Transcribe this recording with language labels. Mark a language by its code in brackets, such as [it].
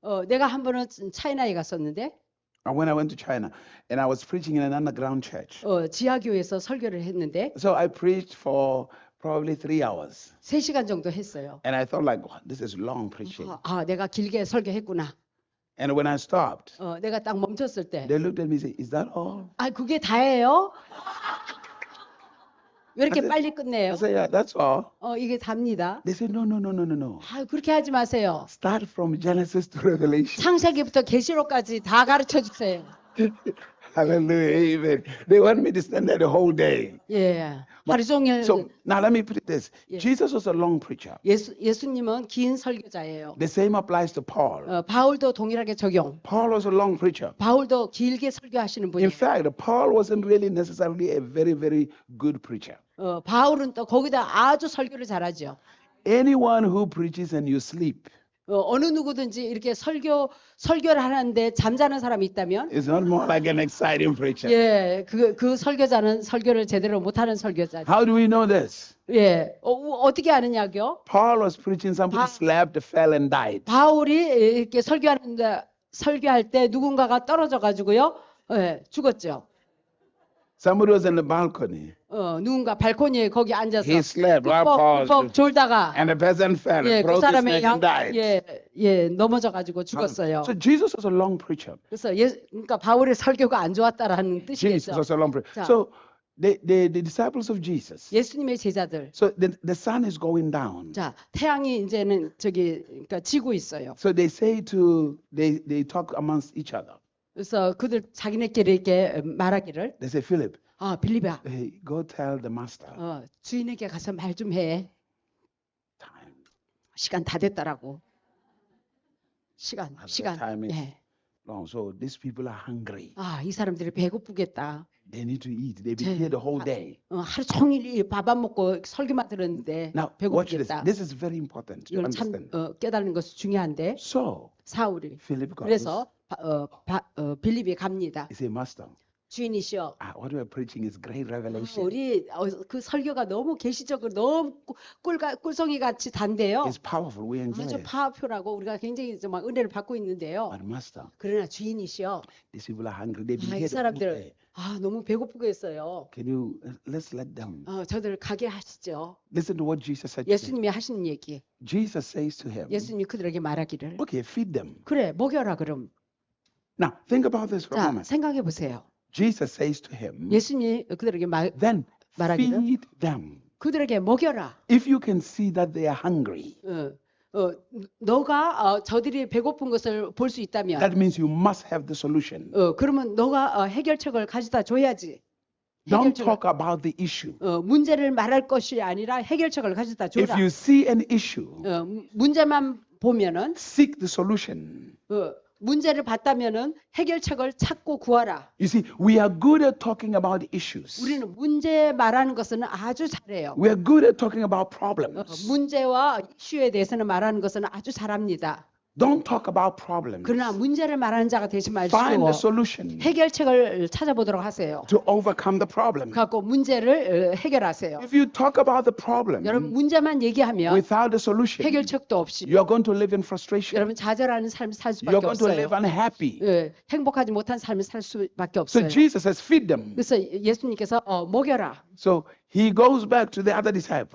[ko] 내가 한 번은 차이나에 갔었는데 [en] When I went to China and I was preaching in an underground church. [ko] 지하교에서 설교를 했는데 [en] So I preached for probably 3 hours. [ko] 3시간 정도 했어요. [en] And I thought like, this is long preaching. [ko] 내가 길게 설교했구나. [en] And when I stopped, [ko] 내가 딱 멈췄을 때 [en] they looked at me and said, is that all? [ko] 그게 다예요? 왜 이렇게 [en] I said- [ko] 빨리 [en] I [ko] 끝내요? [en] said, yeah, that's all. [ko] 이게 답니다. [en] They said, no, no, no, no, no, no. [ko] 그렇게 하지 마세요. [en] Start from Genesis to Revelation. [ko] 창세기부터 계시록까지 다 가르쳐 주세요. [en] Hallelujah. Amen. They want me to stand there the whole day. [ko] 예. 하루 종일 [en] So now let me put it this. Yeah. Jesus was a long preacher. [ko] 예수님은 긴 설교자예요. [en] The same applies to Paul. [ko] 바울도 동일하게 적용. [en] Paul was a long preacher. [ko] 바울도 길게 설교하시는 [en] In [ko] 분이에요. [en] fact, Paul wasn't really necessarily a very, very good preacher. [ko] 바울은 또 거기다 아주 설교를 잘하죠. [en] Anyone who preaches and you sleep [ko] 어느 누구든지 이렇게 설교를 하는데 잠자는 사람이 있다면 [en] is not more like an exciting preacher. [ko] 예, 그 설교자는 설교를 제대로 못하는 설교자죠. [en] How do we know this? [ko] 예, 어떻게 아느냐고요? [en] Paul was preaching, somebody slept, fell, and died. [ko] 바울이 이렇게 설교할 때 누군가가 떨어져 가지고요, 죽었죠. [en] Somebody was in the balcony. [ko] 누군가 발코니에 거기 앉아서 [en] He slept while Paul [ko] 푹 졸다가 [en] and the peasant fell, [ko] 그 [en] broke his [ko] 사람의 [en] neck and died. [ko] 넘어져 가지고 죽었어요. [en] So Jesus was a long preacher. [ko] 그래서 그러니까 바울의 설교가 안 좋았다라는 [en] Jesus [ko] 뜻이겠죠. [en] was a long preacher. [ko] 자. [en] So the disciples of Jesus. [ko] 예수님의 제자들. [en] So the sun is going down. [ko] 자, 태양이 이제는 그러니까 지고 있어요. [en] So they they talk amongst each other. [ko] 그래서 그들 자기네끼리 이렇게 말하기를 [en] They say, Philip, [ko] 빌립아, [en] hey, go tell the master. [ko] 주인에게 가서 말 좀 해. [en] Time. [ko] 시간 다 됐다라고. 시간. [en] Time is [ko] 예. [en] long. So these people are hungry. [ko] 이 사람들이 배고프겠다. [en] They need to eat. They've been here the whole day. [ko] 하루 종일 밥 안 먹고 설교만 들었는데 [en] Now, watch this. [ko] 배고프겠다. [en] This is very important to [ko] 이건 참 [en] understand. [ko] 깨닫는 것이 중요한데 [en] So, [ko] 사울이 [en] Philip goes. [ko] 그래서 빌립이 갑니다. [en] He said, Master, [ko] 주인이시여, [en] what you are preaching is great revelation. [ko] 우리 그 설교가 너무 계시적으로 너무 꿀송이 같이 단데요. [en] It's powerful. We enjoy [ko] 아주 [en] it. [ko] 파워풀하고 우리가 굉장히 정말 은혜를 받고 있는데요. [en] But Master, [ko] 그러나 주인이시여, [en] these people are hungry. They've been [ko] 이 [en] here the whole [ko] 사람들 [en] day. [ko] 너무 배고프겠어요. [en] Can you, let's let them. [ko] 저들 가게 하시죠. [en] Listen to what Jesus said to him. [ko] 예수님이 하시는 얘기. [en] Jesus says to him, [ko] 예수님이 그들에게 말하기를 [en] okay, feed them. [ko] 그래 먹여라 그럼. [en] Now, think about this for a [ko] 자 [en] moment. [ko] 생각해 보세요. [en] Jesus says to him, [ko] 예수님이 그들에게 [en] then [ko] 말하기를 [en] feed them. [ko] 그들에게 먹여라. [en] If you can see that they are hungry, [ko] 너가 저들이 배고픈 것을 볼 수 있다면 [en] that means you must have the solution. [ko] 그러면 너가 해결책을 가져다 줘야지. [en] Don't talk about the issue. [ko] 문제를 말할 것이 아니라 해결책을 가져다 [en] If [ko] 줘라. [en] you see an issue, [ko] 문제만 보면은 [en] seek the solution. [ko] 문제를 봤다면은 해결책을 찾고 구하라. [en] You see, we are good at talking about issues. [ko] 우리는 문제 말하는 것은 아주 잘해요. [en] We are good at talking about problems. [ko] 문제와 이슈에 대해서는 말하는 것은 아주 잘합니다. [en] Don't talk about problems. [ko] 그러나 문제를 말하는 자가 되지 [en] Find [ko] 마시고 [en] a solution [ko] 해결책을 찾아보도록 하세요. [en] to overcome the problem. [ko] 갖고 문제를 해결하세요. [en] If you talk about the problem [ko] 여러분 문제만 얘기하면 [en] without a solution, [ko] 해결책도 없이 [en] you are going to live in frustration. [ko] 여러분 좌절하는 삶을 살 [en] You are going to [ko] 없어요. [en] live unhappy. [ko] 행복하지 못한 삶을 살 수밖에 [en] So [ko] 없어요. [en] Jesus says, feed them. [ko] 그래서 예수님께서 먹여라. [en] So he goes back to the other disciples.